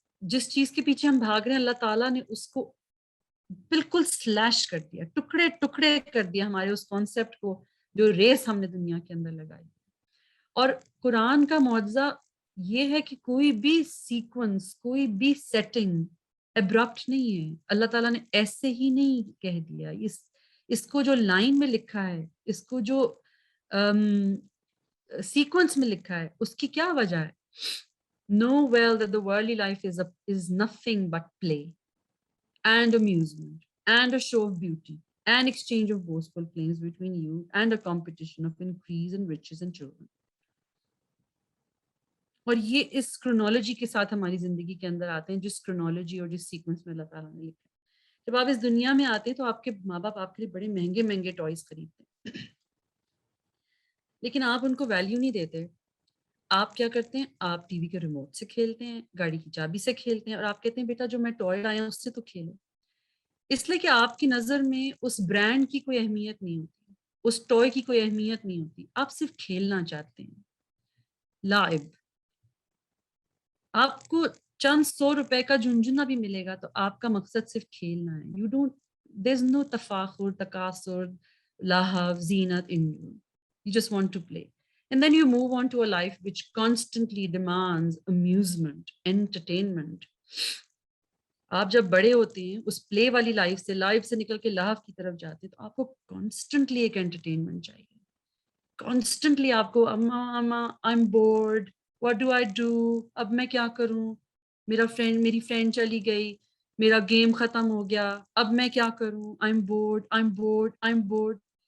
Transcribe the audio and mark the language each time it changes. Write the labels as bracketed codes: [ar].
[ur] جس چیز کے پیچھے ہم بھاگ رہے ہیں، اللہ تعالیٰ نے اس کو بالکل سلیش کر دیا، ٹکڑے ٹکڑے کر دیا ہمارے اس کانسیپٹ کو جو ریس ہم نے دنیا کے اندر لگائی. اور قرآن کا معجزہ یہ ہے کہ کوئی بھی سیکوینس، کوئی بھی سیٹنگ ابرپٹ نہیں ہے. اللہ تعالیٰ نے ایسے ہی نہیں کہہ دیا. اس کو جو لائن میں لکھا ہے، اس کو جو سیکوینس میں لکھا ہے، اس کی کیا وجہ ہے؟ [en] Know well that the worldly life is nothing but play and amusement and a show of beauty and exchange of boastful claims between you and a competition of increase in riches and children. [ur] اور یہ اس کرونالوجی کے ساتھ ہماری زندگی کے اندر آتے ہیں، جس کرونالوجی اور جس سیکوینس میں اللہ تعالیٰ نے لکھا ہے. جب آپ اس دنیا میں آتے ہیں تو آپ کے ماں باپ آپ کے لیے بڑے مہنگے مہنگے ٹوائز خریدتے ہیں، لیکن آپ ان کو ویلیو نہیں دیتے. آپ کیا کرتے ہیں؟ آپ ٹی وی کے ریموٹ سے کھیلتے ہیں، گاڑی کی چابی سے کھیلتے ہیں، اور آپ کہتے ہیں بیٹا جو میں ٹوائے لایا ہوں اس سے تو کھیلو. اس لیے کہ آپ کی نظر میں اس برانڈ کی کوئی اہمیت نہیں ہوتی، اس ٹوائے کی کوئی اہمیت نہیں ہوتی. آپ صرف کھیلنا چاہتے ہیں. لائب، آپ کو چند 100 روپے کا جھنجھنا بھی ملے گا تو آپ کا مقصد صرف کھیلنا ہے. [en] You don't, there is no تفاخر، تکاثر، لہو، زینت in you. You just want to play. And then you move on to a life which constantly demands amusement, entertainment. [ur] آپ جب بڑے ہوتے ہیں اس پلے والی لائف سے نکل کے لاف کی طرف جاتے ہیں تو آپ کو کانسٹنٹلی ایک انٹرٹینمنٹ چاہیے. کانسٹنٹلی آپ کو [en] um I am bored, what do I do, [ur] اب میں کیا کروں, میری فرینڈ چلی گئی, میرا گیم ختم ہو گیا, اب میں کیا کروں, [en] I am bored I am bored I am bored.